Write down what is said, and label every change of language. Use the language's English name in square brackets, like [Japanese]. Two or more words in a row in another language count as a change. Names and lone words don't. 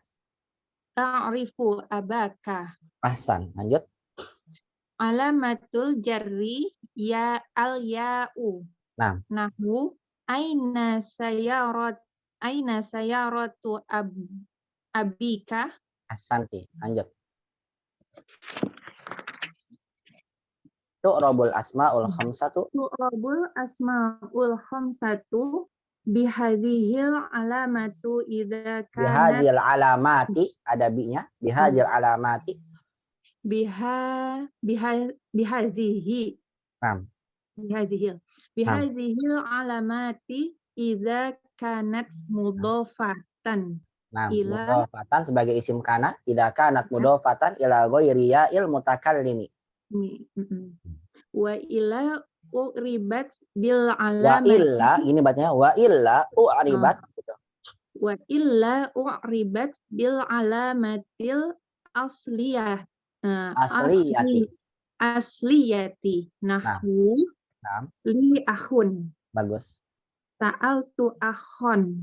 [Arabic] أعرف أباك. [Indonesian] Ahsan. Lanjut. [Arabic] علامة الجر الياء. نحو أين سيارة أبيك. [Indonesian] Ahsanti. Lanjut. [Arabic] تعرب الأسماء الخمسة. تعرب الأسماء الخمسة بهذه العلامة إذا كانت. بهذه العلامة. [Indonesian] Ada bi-nya. [Arabic] بهذه العلامة. Bihadhihi. بهذه العلامة إذا كانت مضافة. Mudhafatan sebagai اسم كان. إذا كانت مضافة إلى غير ياء المتكلم. وإلا أعربت بال Wa alamati. illa, [Indonesian] ini bacanya [Arabic] وإلا أعربت [Indonesian] gitu. [Arabic] وإلا أعربت بالعلامة الأصلية. الأصلية. نحو لي أخ. [Indonesian] Bagus. [Arabic] سألت أخا.